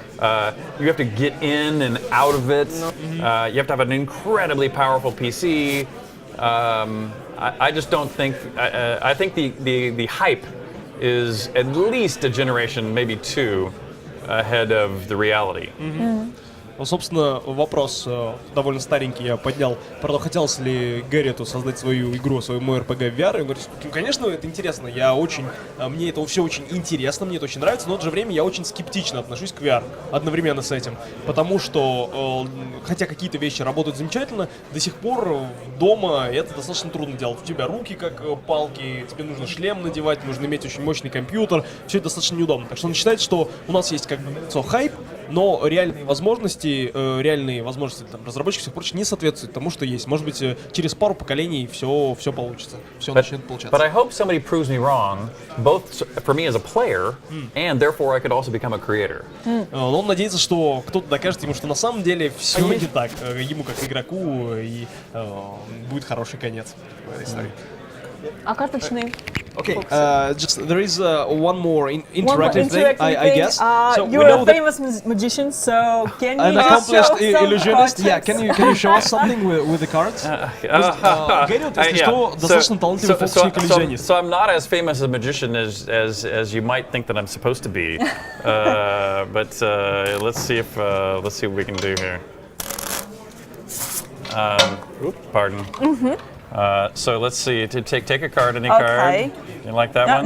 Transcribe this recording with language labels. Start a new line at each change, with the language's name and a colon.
English: You have to get in and out of it. You have to have an incredibly powerful PC. I just don't think. I think the hype is at least a generation, maybe two, ahead of the reality.
Russian: Ну, собственно, вопрос довольно старенький я поднял. Правда, хотелось ли Гэрриоту создать свою игру, свою MMORPG в VR? И он говорит, ну, конечно, это интересно. Мне это все очень интересно, мне это очень нравится, но в то же время я очень скептично отношусь к VR одновременно с этим. Потому что, хотя какие-то вещи работают замечательно, до сих пор дома это достаточно трудно делать. У тебя руки как палки, тебе нужно шлем надевать, нужно иметь очень мощный компьютер. Все это достаточно неудобно. Так что он считает, что у нас есть как бы хайп, но реальные возможности там, разработчиков и прочее не соответствуют тому, что есть. Может быть, через пару поколений все получится, все начнет получаться.
English: But I hope somebody proves me wrong, both for me as a player, and therefore I could also become a creator.
Russian: Но он надеется, что кто-то докажет ему, что на самом деле все не так. Ему как игроку и будет хороший конец в этой истории. А карточный?
English: Okay, there is one more interactive thing, I guess. So you're a famous magician, so can an you accomplished show some illusionist. cards? Yeah, can you show us something with the cards?
Russian: Гэрриот, если что, достаточно талантливый фокусник-иллюзионист.
English: So I'm not as famous a magician as you might think that I'm supposed to be. But let's see what we can do here. Pardon. So let's see. Take a card, any card. You like that one?